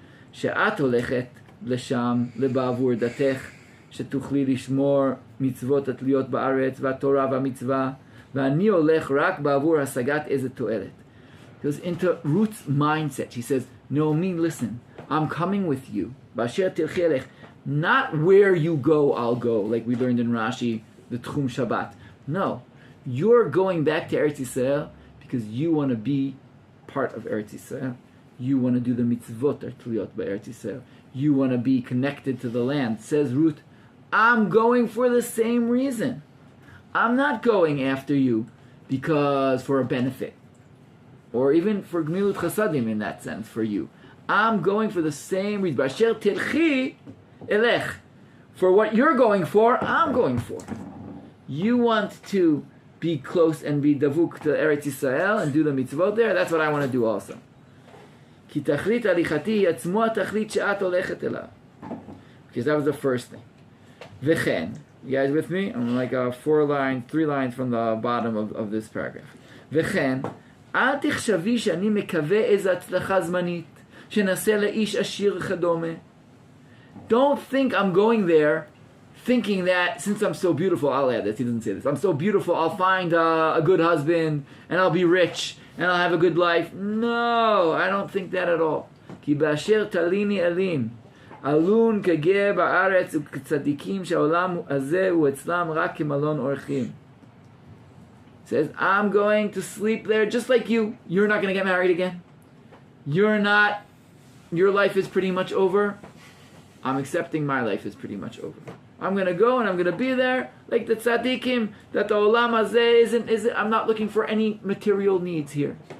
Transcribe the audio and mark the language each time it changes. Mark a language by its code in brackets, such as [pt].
[he] She'at holechet לשם לבעבור דתך שתוכלי לשמור מצוות התלויות בארץ והתורה והמצווה ואני הולך רק בעבור השגת איזה תועלת. [en] He goes into Ruth's mindset. She says, Naomi, listen, I'm coming with you. [he] באשר תלכי אלך. [en] Not where you go, I'll go, like we learned in Rashi, the Tchum Shabbat. No, you're going back to Eretz Yisrael because you want to be part of Eretz Yisrael. You want to do the mitzvot atliot b'Eretz Yisrael. You want to be connected to the land. Says Ruth, I'm going for the same reason. I'm not going after you because for a benefit. Or even for gmilut chasadim in that sense, for you. I'm going for the same reason. [he] B'asher tilchi elech. [en] For what you're going for, I'm going for. You want to be close and be davuk to Eretz Yisrael and do the mitzvot there. That's what I want to do also. [he] כי תכלית הליכתי היא עצמו התכלית שאת הולכת אליו. [en] Because that was the first thing. וכן, you guys with me? I'm like 3 lines from the bottom of this paragraph. [he] וכן, אל תחשבי שאני מקווה איזו הצלחה זמנית, שנעשה לאיש עשיר וכדומה. [en] Don't think I'm going there thinking that since I'm so beautiful, I'll add this, he doesn't say this, I'm so beautiful, I'll find a good husband, and I'll be rich, and I'll have a good life. No, I don't think that at all. [he] כי באשר תליני אלין, אלון כגר בארץ וכצדיקים שהעולם הזה הוא אצלם רק כמלון אורחים. [en] Says, I'm going to sleep there just like you. You're not going to get married again. Your life is pretty much over. I'm accepting my life is pretty much over. I'm going to go and I'm going to be there like the tzaddikim, that the olam hazeh isn't, I'm not looking for any material needs here.